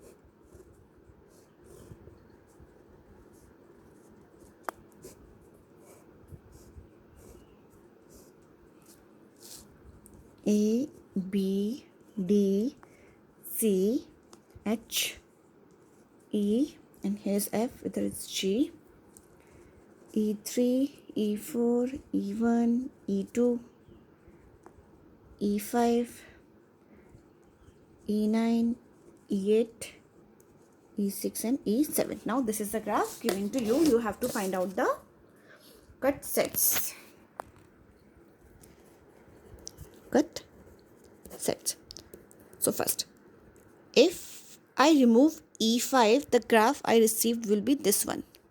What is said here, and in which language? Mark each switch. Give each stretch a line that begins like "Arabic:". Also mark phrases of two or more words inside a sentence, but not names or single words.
English: A, B, D, C, H, E, and here's F, whether it's G, E3, E4, E1, E2, E5, E9, E8, E6 and E7. Now this is the graph given to you. You have to find out the cut sets. Cut sets. So first, if I remove E5, the graph I received will be this one.